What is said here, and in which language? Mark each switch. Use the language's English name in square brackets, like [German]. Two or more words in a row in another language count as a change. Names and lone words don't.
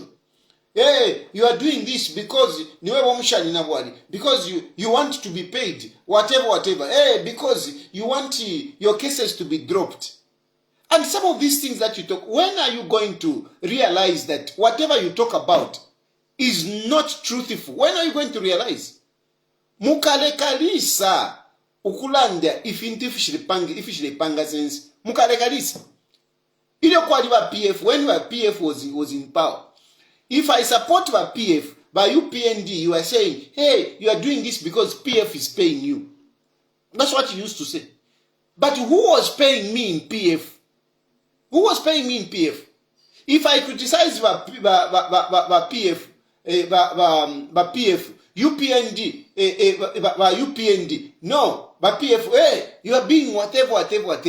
[English] Hey, you are doing this because you want to be paid, whatever. Hey, because you want your cases to be dropped. And some of these things that you talk, when are you going to realize that whatever you talk about is not truthful? When are you going to realize? [Bemba] Mukalekalisa ukulanda ifishilipanga sense mukalekalisa ile kwa liba PF [English] when PF was in power. If I support the PF, by UPND, you are saying, hey, you are doing this because PF is paying you. That's what you used to say. But who was paying me in PF? Who was paying me in PF? If I criticize the PF, UPND, UPND, no, but PF, hey, you are being whatever.